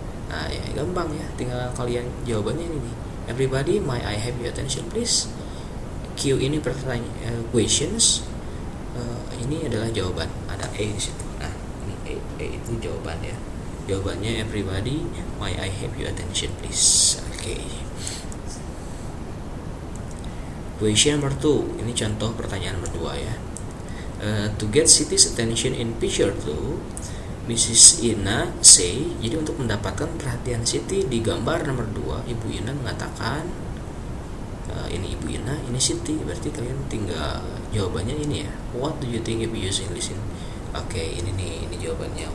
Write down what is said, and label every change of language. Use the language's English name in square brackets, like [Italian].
[Indonesian] Nah ya gampang ya, tinggal kalian jawabannya ini nih. [English] Everybody, may I have your attention please? [Indonesian] Q ini pertanyaan, questions. Ini adalah jawaban, ada A di situ. Nah ini A itu jawaban ya. Jawabannya [English] everybody, may I have your attention please? Oke. Question number 2, [Indonesian] ini contoh pertanyaan nomor 2 ya. [English] To get Siti's attention in picture 2, Mrs. [Indonesian] Ina say, jadi untuk mendapatkan perhatian Siti di gambar nomor 2, Ibu Ina mengatakan, ini Ibu Ina, ini Siti, berarti kalian tinggal jawabannya ini ya. [English] What do you think if you using listen? [Indonesian] Oke, ini nih, ini jawabannya.